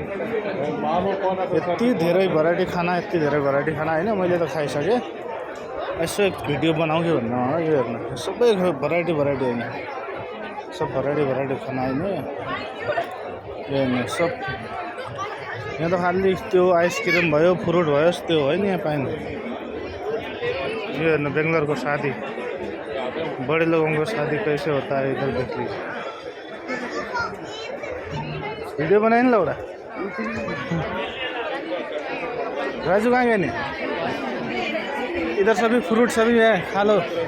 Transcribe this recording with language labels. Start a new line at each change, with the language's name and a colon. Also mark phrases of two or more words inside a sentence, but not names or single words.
Nepali: यति धेरै भेराइटी खाना हैन, मैले त खाइसके। यसो एक भिडियो बनाऊ कि भन्नु हो यो हेर्नु। सबै भेराइटी हैन, सब भेराइटी खाना हैन। यो हेर्नु सब यहाँ त खाली त्यो आइसक्रिम भयो, फ्रुट भयो, त्यो हो नि यहाँ पाइने।
Hindi: ये हेर्नु बेंगलोर को शादी, बड़े लोगों को शादी कैसे होता है इधर देख लीजिए। वीडियो बनाए ना लौड़ा। राजू कहाँ गए नहीं? इधर सभी फ्रूट सभी है, खा लो।